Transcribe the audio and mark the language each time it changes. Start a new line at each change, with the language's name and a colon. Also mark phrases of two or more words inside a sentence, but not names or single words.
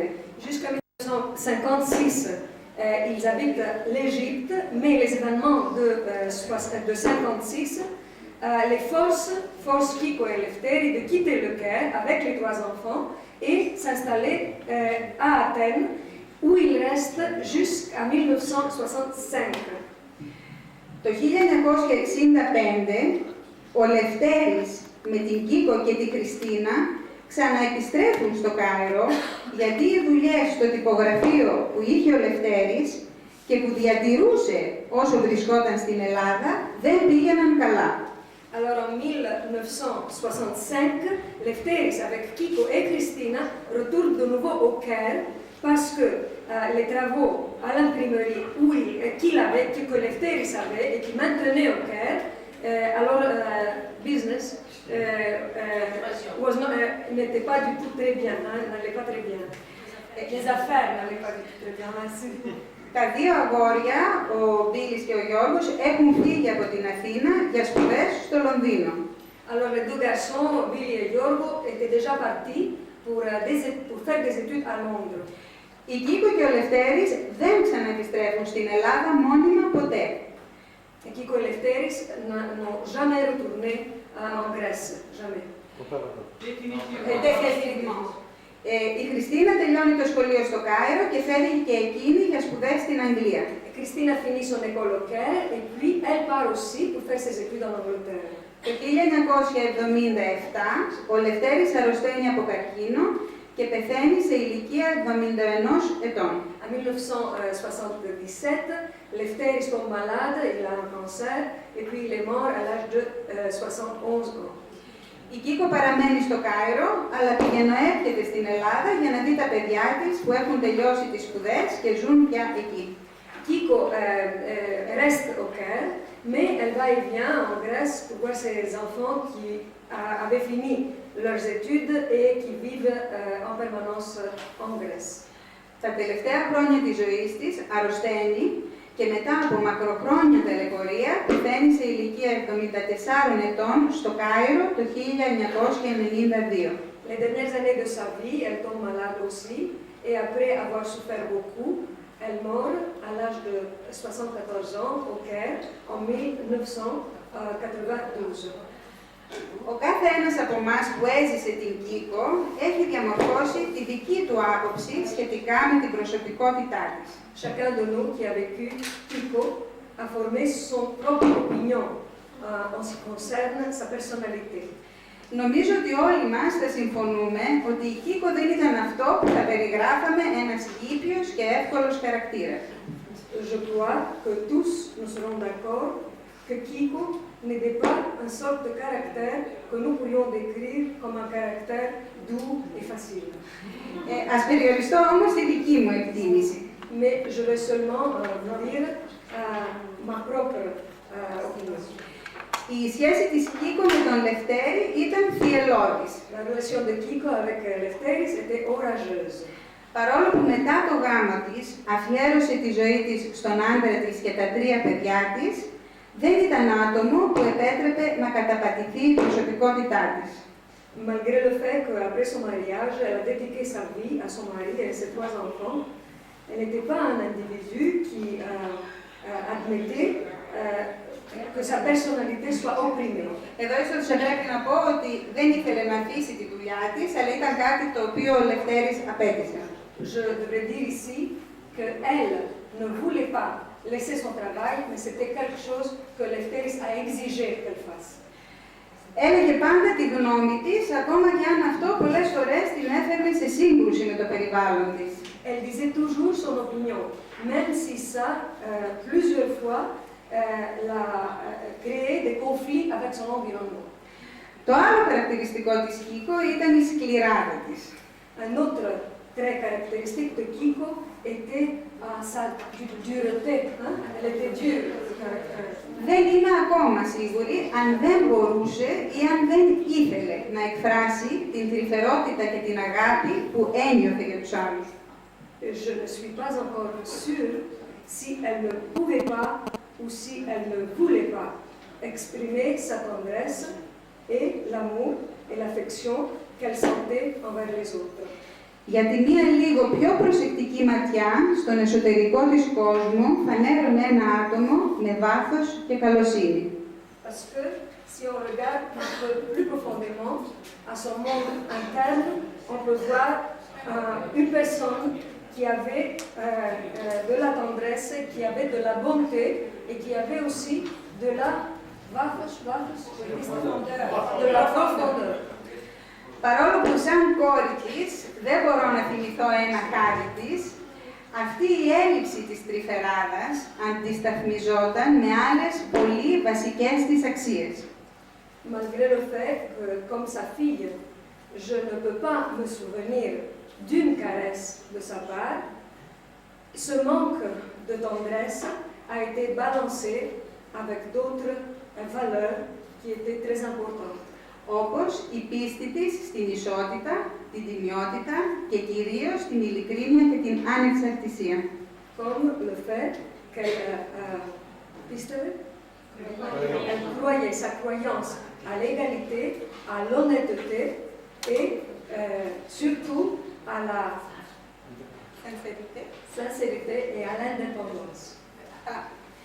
French: Jusqu'à 1956, ils habitent l'Égypte, mais les événements de 56 les forcent Kiko et Lefteri de quitter le Caire avec les 3 enfants et s'installer à Athènes. où il reste jusqu'à 1965.
Greek: Το 1965, ο Λευτέρης με την Κίκο και τη Χριστίνα ξαναεπιστρέφουν στο Κάιρο, γιατί οι δουλειές στο τυπογραφείο που είχε ο Λευτέρης και που διατηρούσε όσο βρισκόταν στην Ελλάδα δεν πήγαιναν καλά.
French: Alors en 1965, Lefteris avec Kiko et Christina retournent de nouveau au Caire parce que les travaux à l'imprimerie qu'il avait, que Lefteris avait et qui maintenait au Caire, alors business n'était pas du tout très bien, n'allait pas très bien. Les affaires n'allaient pas du tout très bien.
Greek: Τα δύο αγόρια, ο Μπίλης και ο Γιώργος, έχουν φύγει από την Αθήνα για σπουδές στο Λονδίνο.
French: Alors les deux garçons, Billy et Yorgo, étaient déjà partis pour faire des études à Londres.
Greek: Η Κίκο και ο Λευτέρης δεν ξαναεπιστρέφουν στην Ελλάδα μόνιμα ποτέ.
French: Et Kiko et Lefteris n'ont jamais retourné en Grèce, jamais. Définitivement.
Greek: Η Χριστίνα τελειώνει το σχολείο στο Κάιρο και φεύγει και εκείνη για σπουδές στην Αγγλία.
French: Christina finit son école au Caire et puis elle part aussi pour faire ses études en Angleterre.
Greek: Το 1977 ο Λευτέρης αρρωσταίνει από καρκίνο και πεθαίνει σε ηλικία 71 ετών.
French: En 1977, Lefteris tombe malade, il a un cancer et puis il est mort à l'âge de 71 ans.
Greek: Η Κίκο παραμένει στο Κάιρο, αλλά πηγαινοέρχεται στην Ελλάδα για να δει τα παιδιά της που έχουν τελειώσει τις σπουδές και ζουν πια εκεί.
French: Kiko reste au Caire, mais elle va et vient en Grèce pour voir ses enfants qui avaient fini leurs études et qui vivent en permanence en Grèce.
Greek: Τα τελευταία χρόνια της ζωής της αρρωσταίνει και μετά από μακροχρόνια ταλαιπωρία πεθαίνει σε ηλικία 74 ετών στο Κάιρο το 1992.
French: Les dernières années de sa vie, elle tombe malade aussi et après avoir souffert beaucoup, elle meurt à l'âge de 74 ans au Caire en 1992.
Greek: Ο κάθε ένας από εμάς που έζησε την Κίκο έχει διαμορφώσει τη δική του άποψη σχετικά με την προσωπικότητά της.
French: Chacun de nous qui a vécu Kiko a formé son propre opinion en ce qui concerne sa personnalité.
Greek: Νομίζω ότι όλοι μας θα συμφωνούμε ότι η Κίκο δεν ήταν αυτό που θα περιγράφαμε ένας ήπιος και εύκολος χαρακτήρας.
French: Je crois que tous nous serons d'accord que Kiko n'était pas une sorte de caractère que nous pourrions décrire comme un caractère doux et facile.
Greek: Ας περιοριστώ όμως στη δική μου εκτίμηση.
French: Mais je vais seulement vous dire ma propre opinion.
Greek: Η σχέση της Κίκο με τον Λευτέρη ήταν θυελλώδης.
French: La relation de Kiko avec Lefteris était orageuse.
Greek: Παρόλο που μετά το γάμο της αφιέρωσε τη ζωή της στον άντρα της και τα 3 παιδιά της, δεν ήταν άτομο που επέτρεπε να καταπατηθεί η προσωπικότητά της.
French: Malgré le fait qu'après son mariage, elle a dédié sa vie à son mari et à ses 3 enfants, elle n'était pas un individu qui admettait que sa personnalité soit opprimée.
Greek: Εδώ ίσως πρέπει να πω ότι δεν ήθελε να αφήσει τη δουλειά της, αλλά ήταν κάτι το οποίο ο Λευτέρης απέτησε.
French: Je devrais dire ici qu'elle ne voulait pas laisser son travail, mais c'était quelque chose que Lefteris a exigé qu'elle fasse.
Greek: Έλεγε πάντα τη γνώμη της, ακόμα και αν αυτό πολλές φορές την έφερνε σε σύγκρουση με το περιβάλλον της.
French: Elle disait toujours son opinion, même si ça, plusieurs fois, l'a créé des conflits avec son environnement.
Greek: Το άλλο χαρακτηριστικό της Κίκο ήταν η σκληράδα της.
French: Un autre trait caractéristique de Kiko était sa dureté. Elle était dure de caractère.
Greek: Δεν είμαι ακόμα σίγουρη αν δεν μπορούσε ή αν δεν ήθελε να εκφράσει την τρυφερότητα και την αγάπη που ένιωθε για τους άλλους.
French: Je ne suis pas encore sûre si elle ne pouvait pas ou si elle ne voulait pas exprimer sa tendresse et l'amour et l'affection qu'elle sentait envers les autres.
Greek: Γιατί μία λίγο πιο προσεκτική ματιά στον εσωτερικό της κόσμο φανέρωνε ένα άτομο με βάθος και καλοσύνη.
French: Parce que si on regarde un peu plus profondément à son monde interne, on peut voir une personne qui avait de la tendresse, qui avait de la bonté et qui avait aussi de la profondeur.
Greek: Παρόλο που σαν κόρη της δεν μπορώ να θυμηθώ ένα χάδι της, αυτή η έλλειψη της τρυφεράδας αντισταθμιζόταν με άλλες πολύ βασικές της αξίες.
French: Malgré le fait que, comme sa fille, je ne peux pas me souvenir d'une caresse de sa part, ce manque de tendresse a été balancé avec d'autres valeurs qui étaient très importantes.
Greek: Όπως η πίστη της στην ισότητα, την τιμιότητα και κυρίως την ειλικρίνεια και την ανεξαρτησία.
French: Comme le fait qu'elle croyait sa croyance à l'égalité, à l'honnêteté et surtout à la sincérité et à l'indépendance.